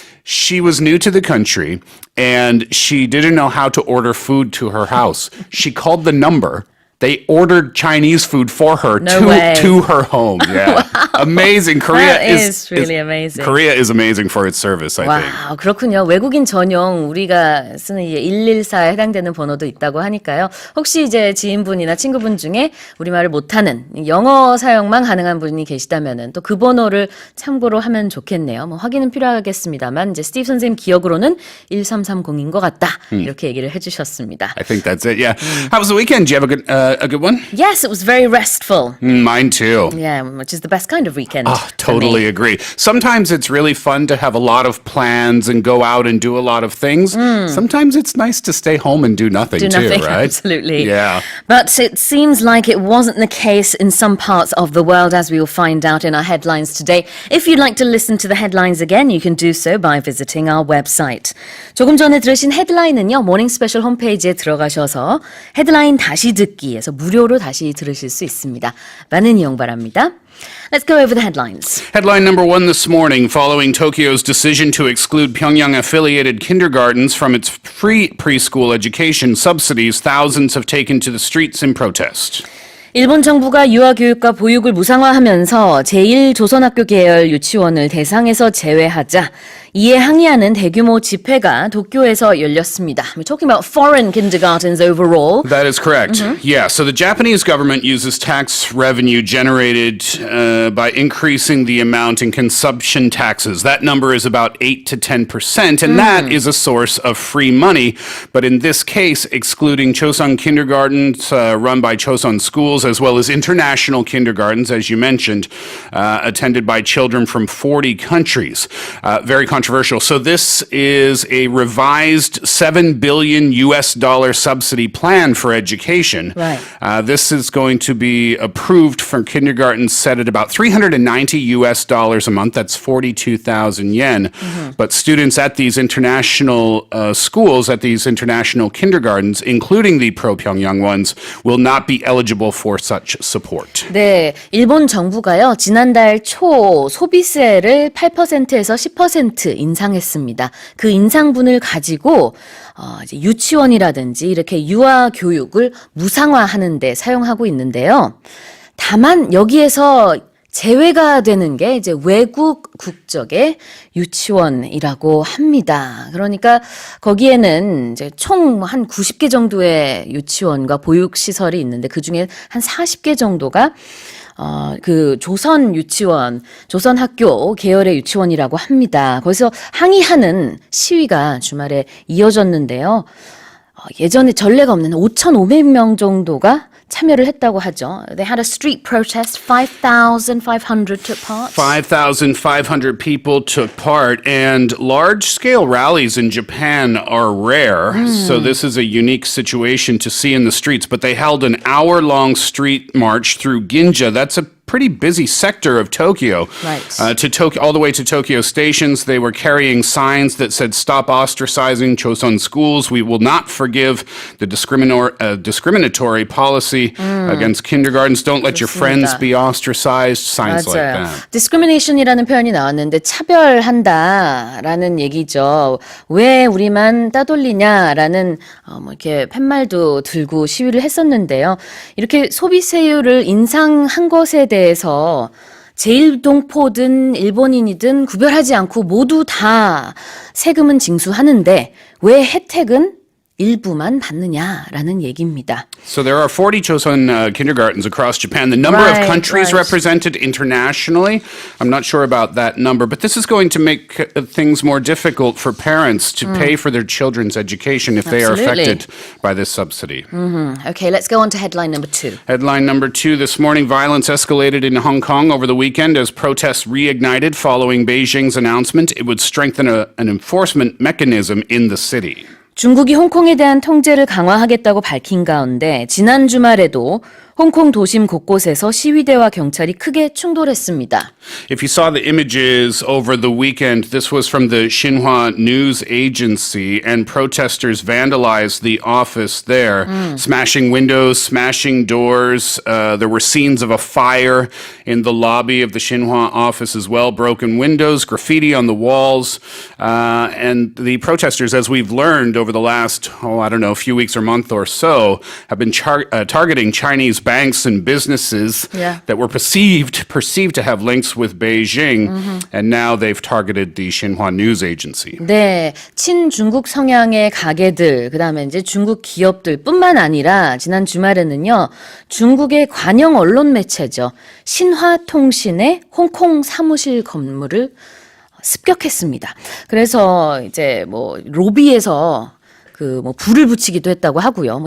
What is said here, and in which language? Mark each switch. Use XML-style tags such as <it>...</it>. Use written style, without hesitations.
<en>She was new to the country, and she didn't know how to order food to her house. She called the number. They ordered Chinese food for her to her home. Yeah. Amazing. Korea That is really amazing. Korea is amazing for its service, I think.</en> <ko>와, 그렇군요. 외국인 전용 우리가 쓰는 114에 해당되는 번호도 있다고 하니까요. 혹시 이제 지인분이나 친구분 중에 우리말을 못하는 영어 사용만 가능한 분이 계시다면은 또 그 번호를 참고로 하면 좋겠네요. 뭐 확인은 필요하겠습니다만 이제 스티브 선생님 기억으로는 1330인 것 같다. 이렇게 얘기를 해주셨습니다.</ko> <en>I think that's it. Yeah. How was the weekend? Did you have a good one? Yes, it was very restful. Mine too. Yeah, which is the best kind of weekend. Totally agree. Sometimes it's really fun to have a lot of plans and go out and do a lot of things. Sometimes it's nice to stay home and do nothing too, right? Absolutely. Yeah. But it seems like it wasn't the case in some parts of the world, as we will find out in our headlines today. If you'd like to listen to the headlines again, you can do so by visiting our website.</en> <ko>조금 전에 들으신 헤드라인은요, 모닝스페셜 홈페이지에 들어가셔서 헤드라인 다시 듣기에서 무료로 다시 들으실 수 있습니다. 많은 이용 바랍니다.</ko> <en>Let's go over the headlines. Headline number one this morning, following Tokyo's decision to exclude Pyongyang-affiliated kindergartens from its free preschool education subsidies, thousands have taken to the streets in protest.</en> <ko>일본 정부가 유아교육과 보육을 무상화하면서 제1조선학교 계열 유치원을 대상에서 제외하자 이에 항의하는 대규모 집회가 도쿄에서 열렸습니다.</ko> <en>We're talking about foreign kindergartens overall. That is correct. Yeah, so the Japanese government uses tax revenue generated by increasing the amount in consumption taxes. That number is about 8 to 10%, and that is a source of free money. But in this case, excluding Chosun kindergartens run by Chosun schools, as well as international kindergartens, as you mentioned, attended by children from 40 countries. Very controversial. So this is a revised $7 billion subsidy plan for education. Right. This is going to be approved for kindergartens set at about $390 a month. That's 42,000 yen. But students at these international schools, at these international kindergartens, including the pro-Pyongyang ones, will not be eligible for such support.</en> <ko>네, 일본 정부가요, 지난달 초 소비세를 8%에서 10% 인상했습니다. 그 인상분을 가지고 이제 유치원이라든지 이렇게 유아 교육을 무상화하는 데 사용하고 있는데요. 다만 여기에서 제외가 되는 게 이제 외국 국적의 유치원이라고 합니다. 그러니까 거기에는 이제 총 한 90개 정도의 유치원과 보육 시설이 있는데 그 중에 한 40개 정도가 그 조선 유치원, 조선 학교 계열의 유치원이라고 합니다. 거기서 항의하는 시위가 주말에 이어졌는데요. 예전에 전례가 없는 5,500명 정도가 참여를 했다고 하죠.</ko> <en>They had a street protest. 5,500 took part. 5,500 people took part, and large-scale rallies in Japan are rare. So this is a unique situation to see in the streets. But they held an hour-long street march through Ginza. That's a pretty busy sector of Tokyo. Right. To Tokyo, all the way to Tokyo stations, they were carrying signs that said, "Stop ostracizing Chosun schools. We will not forgive the discriminatory policy against kindergartens. Don't let your friends be ostracized." Signs like</en> <ko>맞아요.</ko> <en>that.</en> <ko>discrimination이라는 표현이 나왔는데 차별한다라는 얘기죠. 왜 우리만 따돌리냐라는 뭐 이렇게 팻말도 들고 시위를 했었는데요. 이렇게 소비세율을 인상한 것에 대해서 제1동포든 일본인이든 구별하지 않고 모두 다 세금은 징수하는데 왜 혜택은 일부만 받느냐라는 얘기입니다.</ko> <en>So there are 40 Joseon kindergartens across Japan. The number of countries represented internationally, I'm not sure about that number, but this is going to make things more difficult for parents to pay for their children's education if they are affected by this subsidy. Okay, let's go on to headline number 2. Headline number 2 this morning, violence escalated in Hong Kong over the weekend as protests reignited following Beijing's announcement it would strengthen an enforcement mechanism in the city.</en> <ko>중국이 홍콩에 대한 통제를 강화하겠다고 밝힌 가운데 지난 주말에도 홍콩 도심 곳곳에서 시위대와 경찰이 크게 충돌했습니다.</ko> <en>If you saw the images over the weekend, this was from the Xinhua news agency, and protesters vandalized the office there, smashing windows, smashing doors. There were scenes of a fire in the lobby of the Xinhua office as well, broken windows, graffiti on the walls, and the protesters, as we've learned over the last, few weeks or month or so, have been targeting Chinese banks and businesses that were perceived to have links with Beijing, and now they've targeted the Xinhua news agency.</en> <ko>네, 친중국 성향의 가게들, 그다음에 이제 중국 기업들뿐만 아니라 지난 주말에는요, 중국의 관영 언론 매체죠, 신화통신의 홍콩 사무실 건물을 습격했습니다. 그래서 이제 로비에서 불을 붙이기도 했다고 하고요.</ko>